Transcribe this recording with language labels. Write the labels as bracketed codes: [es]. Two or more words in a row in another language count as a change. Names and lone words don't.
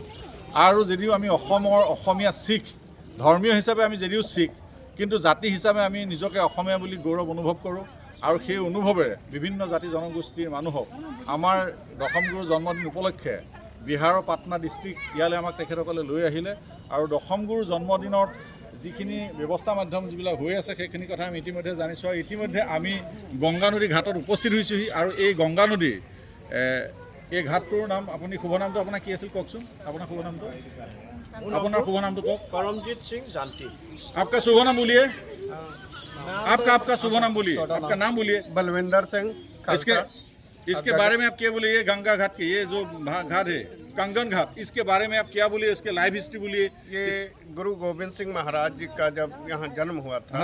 [as] আৰু যদিও আমি অসমীয়া শিখ ধৰ্মীয় হিচাপে আমি যদিও শিখ, কিন্তু জাতি হিচাপে আমি নিজকে অসমীয়া বুলি গৌৰৱ অনুভৱ কৰোঁ আৰু সেই অনুভৱেৰে বিভিন্ন জাতি জনগোষ্ঠীৰ মানুহক আমাৰ দশম গুৰুৰ জন্মদিন উপলক্ষে বিহাৰৰ পাটনা ডিষ্ট্ৰিক্ট ইয়ালৈ আমাক তেখেতসকলে লৈ আহিলে আৰু দশম গুৰুৰ জন্মদিনত যিখিনি ব্যৱস্থা মাধ্যম যিবিলাক হৈ আছে সেইখিনি কথা আমি ইতিমধ্যে জানিছোঁ। আৰু ইতিমধ্যে আমি গংগা নদী ঘাটত উপস্থিত হৈছোঁহি আৰু এই গংগা নদীৰ এই ঘাটটোৰ নাম আপুনি শুভ নামটো আপোনাৰ কি আছিল কওকচোন। আপোনাৰ শুভ নামটো কওক। [hi] करमजीत सिंह जानती। आपका शुभ नाम बोलिए। आपका शुभ नाम बोलिए, आपका नाम बोलिए। बलविंदर सिंह। इसके बारे में आप क्या बोलिए। ये गंगा घाट के ये जो घाट है कंगन घाट, इसके बारे में आप क्या बोलिए, इसके लाइव हिस्ट्री बोलिए। ये गुरु गोविंद सिंह महाराज जी का जब यहाँ जन्म हुआ था,